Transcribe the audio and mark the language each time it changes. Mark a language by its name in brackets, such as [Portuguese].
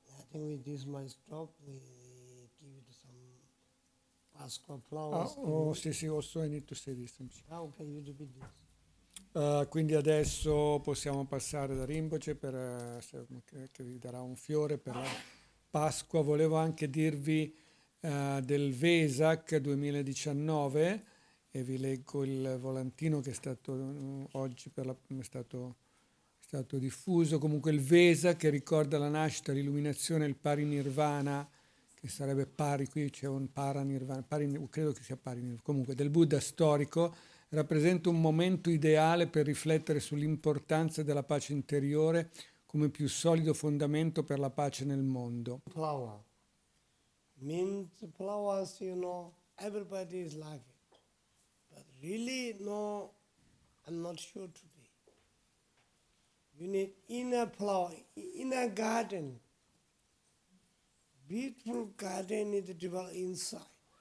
[English] think with this much stop, we give it some Pasqua Ah, flowers. oh, [Italian] sì, sì, [English] also I need to say this. Okay, you repeat this. [Italian] Quindi adesso possiamo passare da Rinpoche che vi darà un fiore per la Pasqua. Volevo anche dirvi del Vesak 2019 e vi leggo il volantino che è stato oggi è stato diffuso. Comunque il Vesak che ricorda la nascita, l'illuminazione, il parinirvana, che sarebbe pari, qui c'è un paranirvana, credo che sia parinirvana, comunque del Buddha storico, rappresenta un momento ideale per riflettere sull'importanza della pace interiore come più solido fondamento per la pace nel mondo. [English] Flower means flowers, everybody is like it. But really, no, I'm not sure today. You need inner flower, inner garden. Beautiful garden is developed inside.